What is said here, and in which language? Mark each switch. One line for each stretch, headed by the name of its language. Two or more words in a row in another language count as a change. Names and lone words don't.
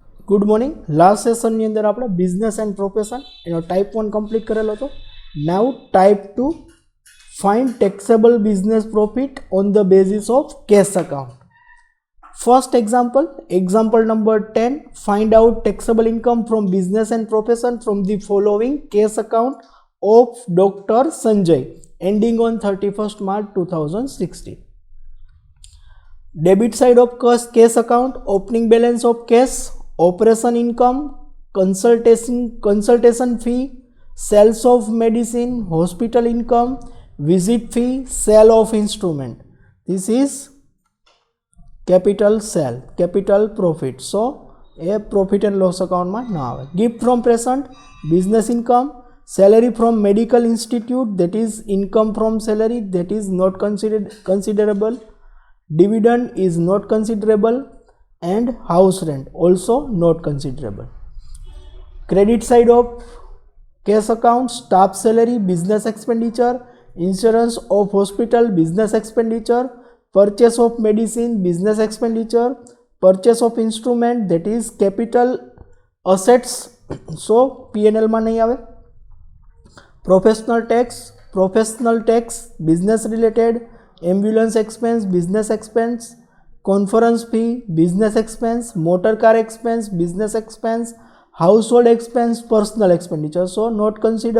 English: Good morning. Last session
Gujarati: ની અંદર આપણે
English: business and profession એનો type 1 complete
Gujarati: કરેલો હતો.
English: Now type 2 find taxable business profit on the basis of cash account. First example number 10, find out taxable income from business and profession from the following cash account of Dr. Sanjay ending on 31st March 2016. Debit side of cash account, opening balance of cash, operation income, consultation fee, sales of medicine, hospital income, visit fee, sale of instrument. This is capital sale, capital profit. So a profit and loss account
Gujarati: માં ના આવે.
English: Gift from present, business income, salary from medical institute, that is income from salary, that is not considerable, dividend is not considerable, and house rent also not considerable. Credit side of cash account, staff salary, business expenditure, insurance of hospital, business expenditure, purchase of medicine, business expenditure, purchase of instrument, that is capital assets, so P&L
Gujarati: માં નહીં આવે.
English: Professional tax, business related, ambulance expense, business expense, conference fee, business expense, motor car expense, business expense, household expense, personal expenditure, so not consider.